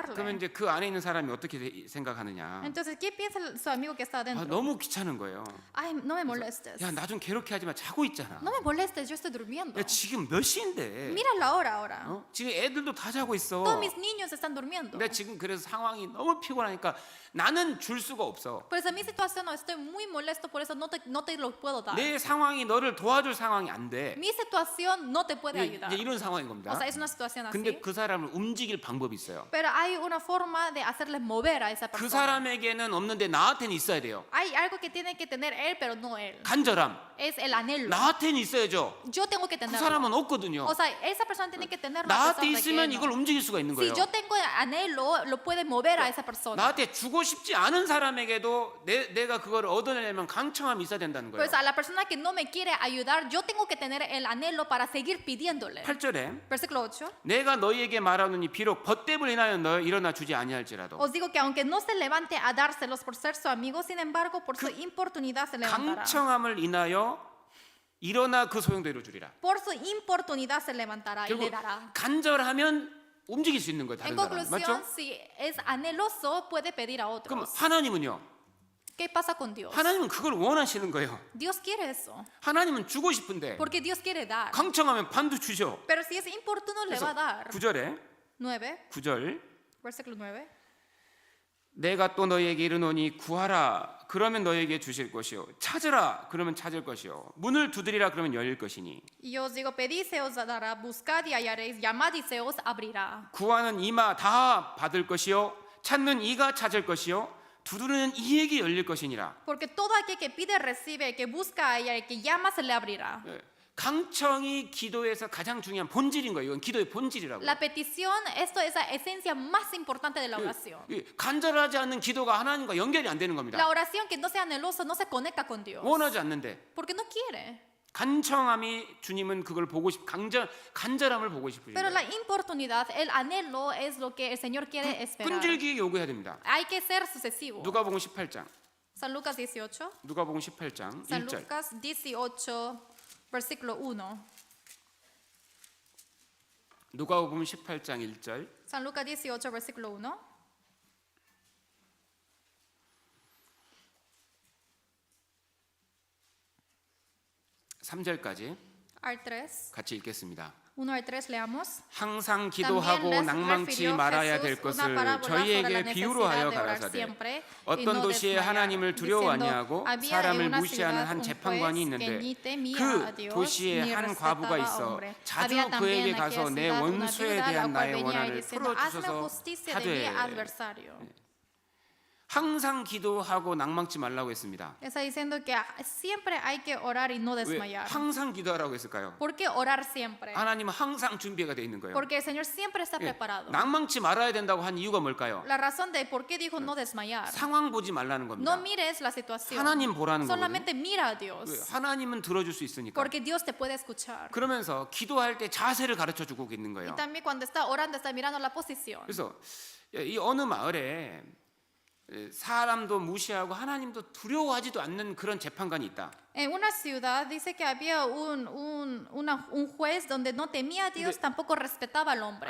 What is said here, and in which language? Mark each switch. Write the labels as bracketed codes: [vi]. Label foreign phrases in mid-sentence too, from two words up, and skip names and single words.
[ko] 그러면 [es] darle. [ko] 이제 그 안에 있는 사람이 어떻게 생각하느냐? [es] Entonces, ¿qué piensa su amigo que está [ko] 아, [es] adentro? [ko] 너무 귀찮은 거예요. [es] Ay, no me molestes. [ko] 야, 나 좀 괴롭게 하지 마. 자고 있잖아. [es] No me molestes, yo estoy durmiendo. [ko] 야, 지금 몇 시인데? [es] Mira la hora ahora. [ko] 지금 애들도 다 자고 있어. [es] Todos mis niños están durmiendo. [ko] 근데 지금 그래서 상황이 너무 피곤하니까 나는 줄 수가 없어. [es] Por eso mi situación no estoy muy molesto, por eso no te lo puedo dar. [ko] 내 상황이 너를 도와줄 상황이 안 돼. [es] Mi situación no te puede ayudar. [ko] 이제 이런 상황인 [es] O [ko] 겁니다. [es] sea, es una situación así. [ko] 근데 그 사람을 움직일 방법이 있어요. [es] Pero hay una forma de hacerle mover a esa [ko] 그 [es] persona. [ko] 사람에게는 없는데 나한테는 있어야 돼요. [es] Hay algo que tiene que tener él, pero no él. [ko] 간절함. [es] Es el anhelo. [ko] 나한테는 있어야죠. [es] Yo tengo que [ko] 그 [es] tenerlo. [ko] 사람은 없거든요. [es] O sea, esa persona tiene que tenerlo. [ko] 나한테 [es] a pesar de que [ko] 있으면 [es] no. [ko] 이걸 움직일 수가 있는 [es] Si [ko] 거예요. [es] yo tengo anhelo, lo puede mover a esa persona. [ko] 나한테 주고 싶지 않은 사람에게도 내가 그걸 얻어내려면 강청함이 있어야 된다는 거예요. [es] Pues a la persona que no me quiere ayudar, yo tengo que tener el anhelo para seguir pidiéndole. [ko] 8절에 [es] Versículo 8. [ko] 내가 너희에게 말하노니 비록 벗됨을 인하여 너 일어나 주지 아니할지라도 [es] Os digo que aunque no se levante a dárselos por ser su amigo, sin embargo, por su importunidad se levantará. [ko] 강청함을 인하여 일어나 그 소용대로 주리라. [es] Por su importunidad se levantará y le [ko] 결국 [es] dará. [ko] 간절하면 움직일 수 있는 거예요. [es] En [ko] 다른 사람. [es] conclusión, [ko] 맞죠? [es] si es anheloso, puede pedir a [ko] 그럼 [es] otros. [ko] 하나님은요. [es] ¿Qué pasa con Dios? [ko] 하나님은 그걸 원하시는 거예요. [es] Dios quiere eso. [ko] 하나님은 주고 싶은데 [es] Porque Dios quiere dar. [ko] 강청하면 반도 주죠. [es] Pero si es importuno, le va a dar. [ko] 9절에 [es] 9, versículo 9. [ko] 내가 또 너희에게 이르노니 구하라 그러면 너희에게 주실 것이요 찾으라 그러면 찾을 것이요 문을 두드리라 그러면 열릴 것이니 [es] Y os digo, pedid se os dará, buscad y hallaréis, llamad y se os abrirá. [ko] 구하는 이마 다 받을 것이요 찾는 이가 찾을 것이요 두드리는 이에게 열릴 것이니라. [es] Porque todo aquel que pide recibe, el que busca halla, el que llama se le abrirá. [ko] 강청이 기도에서 가장 중요한 본질인 거예요. 이건 기도의 본질이라고. [es] La petición, esto es la esencia más importante de la oración. [ko] 간절하지 않는 기도가 하나님과 연결이 안 되는 겁니다. [es] La oración que no sea anhelosa no se conecta con Dios. [ko] 원하지 않는데 [es] Porque no quiere. [ko] 간청함이 주님은 그걸 보고 간절함을 보고 싶으신 [es] Pero la [ko] 거예요. [es] importunidad, el anhelo es lo que el Señor quiere esperar. [ko] 끈질기게 요구해야 됩니다. [es] Hay que ser sucesivo. [ko] 누가복음 18장. [es] San Lucas 18. [ko] 누가복음 18장 [es] San [ko] 1절. [es] Lucas 18, versículo 1. [ko] 누가복음 18장 1절. [es] San Lucas 18, versículo 1. [ko] 3절까지 [es] Al 3. [ko] 같이 읽겠습니다. [es] 1 al 3 leamos. [ko] 항상 [es] También [ko] 기도하고 [es] les [ko] 낭망치 [es] refirió [ko] 말아야 될 [es] Jesús [ko] 것을 [es] una parábola sobre la [ko] 저희에게 비유로 [es] necesidad [ko] 하여 [es] de orar [ko] 가라사대 [es] siempre y [ko] 어떤 [es] no [ko] 도시에 [es] desmayar, [ko] 하나님을 두려워 [es] diciendo, [ko] 아니하고 [es] había [ko] 사람을 [es] en una [ko] 무시하는 [es] ciudad [ko] 한 [es] un [ko] 재판관이 [es] juez [ko] 있는데 [es] que ni temía [ko] 그 [es] a Dios, [ko] 도시에 [es] ni [ko] 한 [es] respetaba [ko] 과부가 [es] a [ko] 있어 [es] hombre. [ko] 자주 [es] Había también [ko] 그에게 [es] en [ko] 가서 [es] aquella [ko] 내 [es] ciudad una [ko] 원수에 [es] viuda, la [ko] 대한 [es] cual [ko] 나의 [es] venía y [ko] 원한을 [es] diciendo, hazme [ko] 풀어주소서 [es] justicia de mi [ko] 하되 [es] adversario. [ko] 항상 기도하고 낭망치 말라고 했습니다. [es] Está diciendo que siempre hay que orar y no [ko] 왜 [es] desmayar. [ko] 항상 기도하라고 했을까요? [es] ¿Por qué orar siempre? [ko] 하나님은 항상 준비가 돼 있는 거예요. [es] Porque el Señor siempre está [ko] 예, [es] preparado. [ko] 낭망치 말아야 된다고 한 이유가 뭘까요? [es] La razón de por qué dijo no desmayar. [ko] 상황 보지 말라는 겁니다. [es] No mires la situación. [ko] 하나님 보라는 거거든요. [es] Solamente mira a Dios. [ko] 왜? 하나님은 들어줄 수 있으니까. [es] Porque Dios te puede escuchar. [ko] 그러면서 기도할 때 자세를 가르쳐 주고 있는 [es] Y [ko] 거예요. [es] también cuando está orando está mirando la posición. [ko] 그래서 이 어느 마을에 사람도 무시하고 하나님도 두려워하지도 않는 그런 재판관이 있다. [es] En una ciudad dice que había un juez donde no temía a Dios, tampoco respetaba al hombre.